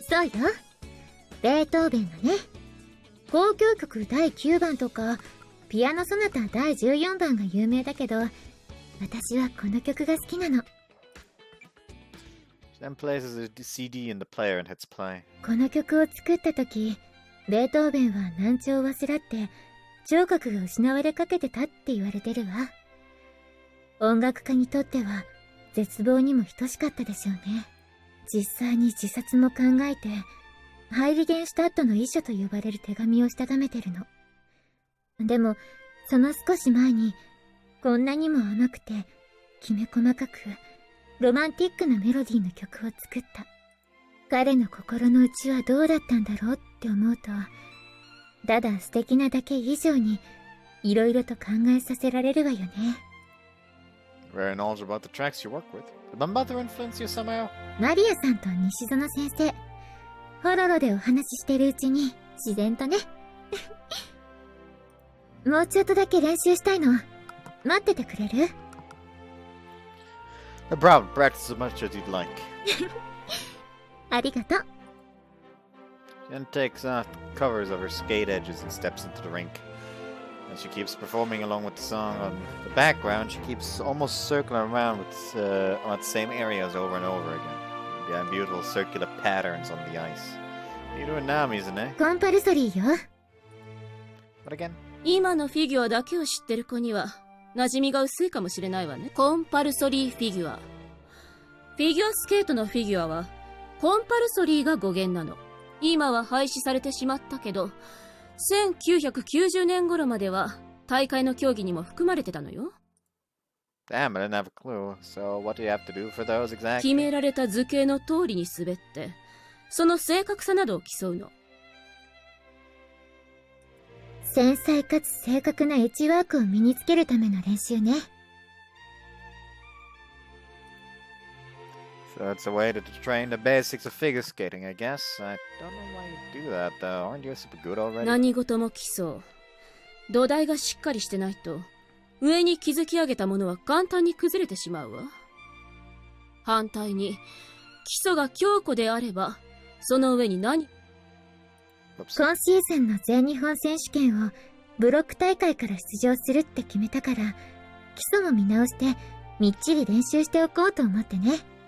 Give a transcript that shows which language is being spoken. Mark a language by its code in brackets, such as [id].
[ja] そうよ。ベートーベンのね。交響曲第9番とか、ピアノソナタ第14番が有名だけど、私はこの曲が好きなの。 She then places a CD in the player and hits play. この曲を作った時、ベートーベンは難聴を患って、聴覚が失われかけてたって言われてるわ。音楽家にとっては、絶望にも等しかったでしょうね。実際に自殺も考えて、ハイリゲンシュタットの遺書と呼ばれる手紙をしたためてるの。でも、その少し前に、こんなにも甘くて、きめ細かく、ロマンティックなメロディーの曲を作った。彼の心の内はどうだったんだろうって思うと、ただ素敵なだけ以上に、いろいろと考えさせられるわよね。 [en] Very knowledgeable about the tracks you work with. Did my mother influence you somehow? [ja] マリアさんと西園先生、ホロロでお話ししてるうちに、自然とね。もうちょっとだけ練習したいの。待っててくれる？ [en] No problem. Practice as much as you'd like. [ja] ありがとう。 [en] She then takes off the covers of her skate edges and steps into the rink. As she keeps performing along with the song on the background, she keeps almost circling around with on the same areas over and over again. Behind beautiful circular patterns on the ice. What are you doing now, Mizune? [ja] コンパルソリーよ。 [en] What again? [ja] 今のフィギュアだけを知ってる子には馴染みが薄いかもしれないわね。コンパルソリーフィギュア。フィギュアスケートのフィギュアはコンパルソリーが語源なの。今は廃止されてしまったけど、1990年頃までは大会の競技にも含まれてたのよ。 [en] Damn, I didn't have a clue. So what do you have to do for those exactly? [ja] 決められた図形の通りに滑って、その正確さなどを競うの。繊細かつ正確なエッジワークを身につけるための練習ね。 [en] So it's a way to train the basics of figure skating, I guess. I don't know why you do that, though. Aren't you super good already? [ja] 何事も競う。土台がしっかりしてないと、上に築き上げたものは簡単に崩れてしまうわ。反対に、基礎が強固であれば、その上に今シーズンの全日本選手権をブロック大会から出場するって決めたから、基礎も見直してみっちり練習しておこうと思ってね。